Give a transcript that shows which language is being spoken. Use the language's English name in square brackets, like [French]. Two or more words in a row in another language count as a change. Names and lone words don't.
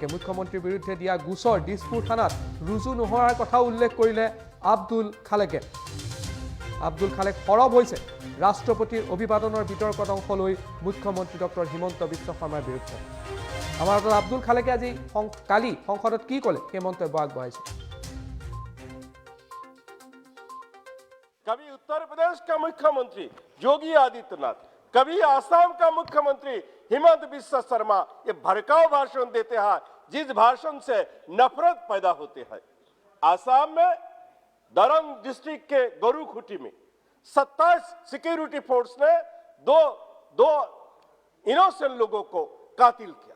[Assamese] মুখ্যমন্ত্ৰীৰ বিৰুদ্ধে দিয়া গোচৰ দিছপুৰ থানাত ৰুজু নোহোৱাৰ কথা উল্লেখ কৰিলে আব্দুল খালেকে। আব্দুল খালেক সৰব হৈছে ৰাষ্ট্ৰপতিৰ অভিবাদনৰ বিতৰ্কত অংশ লৈ মুখ্যমন্ত্ৰী ডক্টৰ হিমন্ত বিশ্ব শৰ্মাৰ বিৰুদ্ধে। আমাৰ হাতত আব্দুল খালেকে আজি কালি সংসদত কি ক'লে সেই মন্তব্য আগবঢ়াইছে। [Hindi] कभी उत्तर प्रदेश का मुख्यमंत्री योगी आदित्यनाथ, कभी आसाम का मुख्यमंत्री हिमंत बिस्व शर्मा ये भड़काऊ भाषण देते हैं, जिस भाषण से नफरत पैदा होते हैं। आसाम में दरंग डिस्ट्रिक्ट के गरुखुटी में 27 [English] security force [Hindi] ने दो इनोसेंट लोगों को कातिल किया।